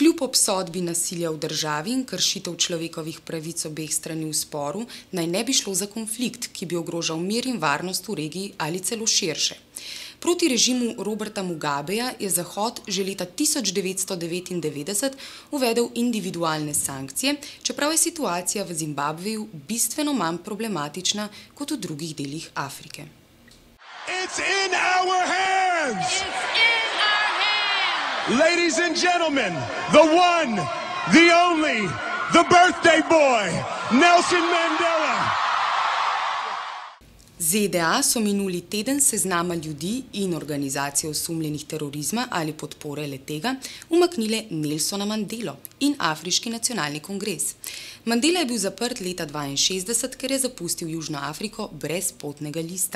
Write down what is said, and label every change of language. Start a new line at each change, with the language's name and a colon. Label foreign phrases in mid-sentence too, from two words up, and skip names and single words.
Slovenian: Kljub obsodbi nasilja v državi in kršitev človekovih pravic obeh strani v sporu, naj ne bi šlo za konflikt, ki bi ogrožal mir in varnost v regiji ali celo širše. Proti režimu Roberta Mugabeja je Zahod že leta 1999 uvedel individualne sankcije, čeprav je situacija v Zimbabveju bistveno manj problematična kot v drugih delih Afrike.
English: It's in our hands! Ladies and gentlemen, the one, the only, the birthday boy, Nelson Mandela!
Slovenian: ZDA so minuli teden seznama ljudi in organizacije osumljenih terorizma ali podpore le-tega umaknile Nelsona Mandelo in Afriški nacionalni kongres. Mandela je bil zaprt leta 1962, ker je zapustil Južno Afriko brez potnega lista.